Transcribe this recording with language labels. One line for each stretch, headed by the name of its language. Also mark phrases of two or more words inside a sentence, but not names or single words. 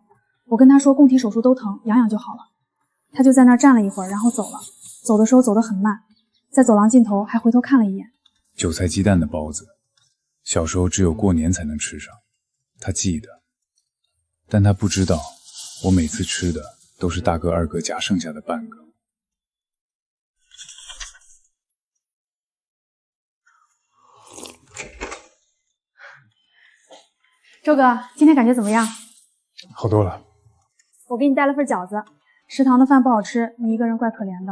Chinese: 我跟她說供體手術都疼，養養就好了。她就在那兒站了一會兒，然後走了。走的時候走得很慢，在走廊盡頭還回頭看了一眼。韭菜雞蛋的包子，小時候只有過年才能吃上。他記得，但他不知道，我每次吃的都是大哥二哥夾剩下的半個。周哥，今天感覺怎麼樣？好多了。我給你帶了份餃子，食堂的飯不好吃，你一個人怪可憐的。